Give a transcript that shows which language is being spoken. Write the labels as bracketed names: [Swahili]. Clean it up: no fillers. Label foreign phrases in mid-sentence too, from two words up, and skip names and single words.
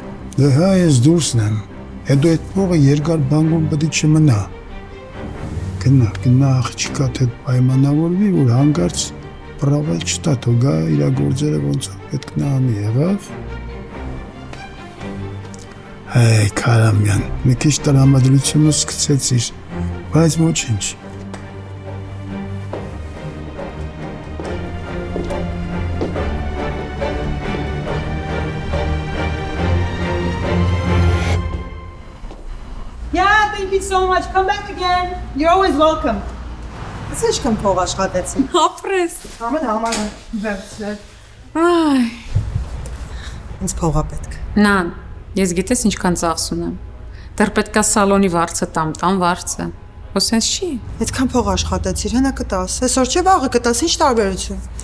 [Armenian] Դե հա, ես դուրսն եմ։ Հետո այդ փողը երկար բանկում պետք չմնա։ Գնա աղջիկատ հետ պայմանավորվի, որ հանկարծ պրավել չտա, թող գա իր գործերը ոնց պետք նա անի, եղավ։ Հայ, Կարամյան, մի քիչ տրամադրությունը սկսեցիր, բայց ոչինչ։ [English] Thank you so much. Come back again. You're always welcome. [Armenian] Ես ինչքան փող աշխատեցի։ Ապրես։ Ամեն համարը վերցրել։ Այ։ Ինձ փողա պետք։ Նան, ես գիտես ինչքան ծախս ունեմ։ Դեռ պետքա սալոնի վարձը տամ վարձը։ Ոչ sense չի։ Այդքան փող աշխատեցիր, հենա կտաս։ Այսօր չէ վաղը կտաս, ինչ տարբերություն։